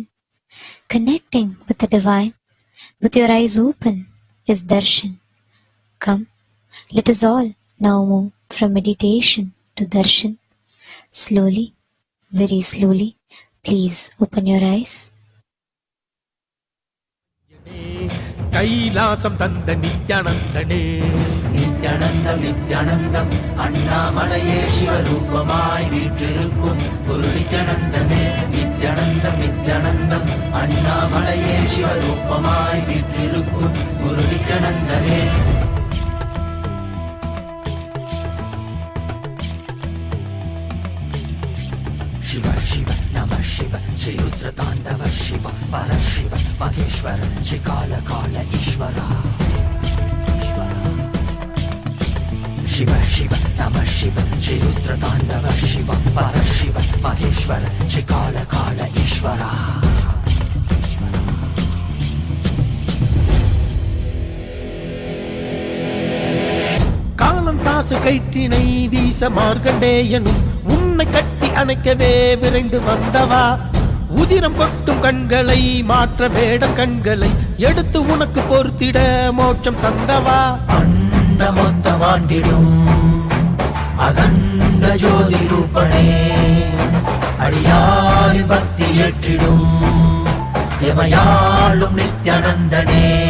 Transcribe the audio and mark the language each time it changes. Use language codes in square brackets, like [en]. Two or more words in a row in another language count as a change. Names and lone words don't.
[en] Connecting with the divine with your eyes open is darshan. Come, let us all now move from meditation to darshan. Slowly, very slowly, please open your eyes. [ta] கைலாசம் தந்த நித்யானந்தனே நித்யானந்தம் நித்யானந்தம் அண்ணாமலையே சிவரூபமாய் வீற்றிருக்கும் குரு நித்யானந்தமே நித்யானந்தம் நித்யானந்தம் அண்ணாமலையே சிவரூபமாய் வீற்றிருக்கும் குரு நித்யானந்தனே [sa] शिव शिव नमः शिव श्री रुद्र तांडव शिव परशिव महेश्वर श्री काल काल ईश्वरा शिव शिव नमः शिव श्री रुद्र तांडव शिव परशिव महेश्वर श्री काल काल ईश्वरा [ta] காலம் தாசு கயிற்றினை வீச மார்கண்டேயனும் உன்னை கட்டி அணைக்கவே விரைந்து வந்தவா உதிரம் கொட்டும் கண்களை மாற்ற வேடம் கண்களை எடுத்து உனக்கு பொறுத்திட மோட்சம் தந்தவா அண்ட மொத்த வாண்டிடும் அகண்ட ஜோதி ரூபனே அடியாரின் பக்தி ஏற்றிடும் எமையாளும் நித்யானந்தனே